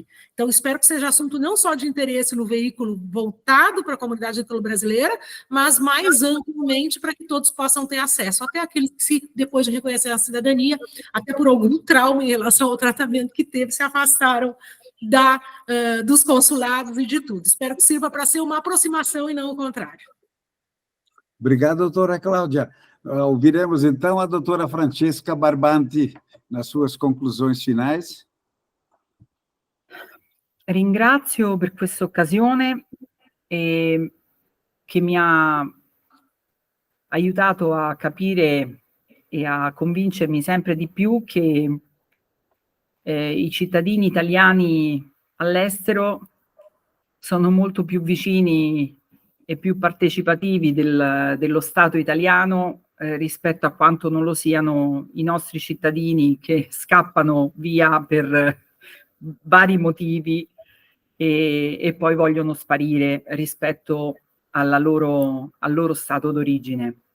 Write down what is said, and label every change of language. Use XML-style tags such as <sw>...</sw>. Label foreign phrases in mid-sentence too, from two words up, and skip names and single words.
<pt>Então, espero que seja assunto não só de interesse no veículo voltado para a comunidade italo-brasileira, mas mais amplamente para que todos possam ter acesso, até aqueles que, depois de reconhecer a cidadania, até por algum trauma em relação ao tratamento que teve, se afastaram dos consulados e de tudo. Espero que sirva para ser uma aproximação e não o contrário. Obrigado, doutora Cláudia. Ouviremos, então, a doutora Francesca Barbanti, nas suas conclusões finais.</pt> <it>Ringrazio per questa occasione che mi ha aiutato a capire e a convincermi sempre di più che i cittadini italiani all'estero sono molto più vicini e più partecipativi dello Stato italiano rispetto a quanto non lo siano i nostri cittadini che scappano via per vari motivi e poi vogliono sparire rispetto al loro stato d'origine.</it>